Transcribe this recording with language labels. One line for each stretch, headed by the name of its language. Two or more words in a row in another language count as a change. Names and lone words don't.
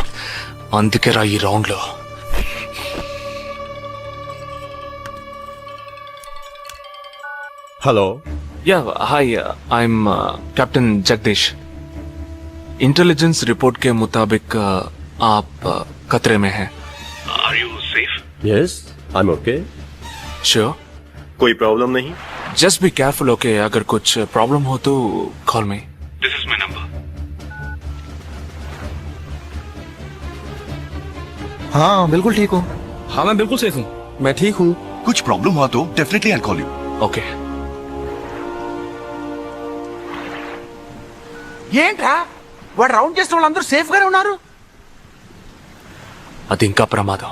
Telugu: అందుకే రా ఈ రౌండ్ లో.
English: Hello. Yeah hi, I am Captain Jagdish.
Hindi: इंटेलिजेंस रिपोर्ट के मुताबिक आप खतरे में हैं.
English: Are you safe? Yes, I am okay. श्योर,
Hindi: कोई प्रॉब्लम नहीं?
English: Just be careful, okay?
Hindi: अगर कुछ प्रॉब्लम हो तो
English: call me, this is my number.
Hindi: हाँ बिल्कुल ठीक हूँ। हाँ मैं बिल्कुल सेफ हूँ। मैं ठीक हूँ। कुछ प्रॉब्लम हुआ तो
English: definitely I call you.
Telugu: ఓకే. ఏంట్రా వాడు రౌండ్ చేసిన వాళ్ళందరూ సేఫ్ గానే ఉన్నారు? అది ఇంకా ప్రమాదం.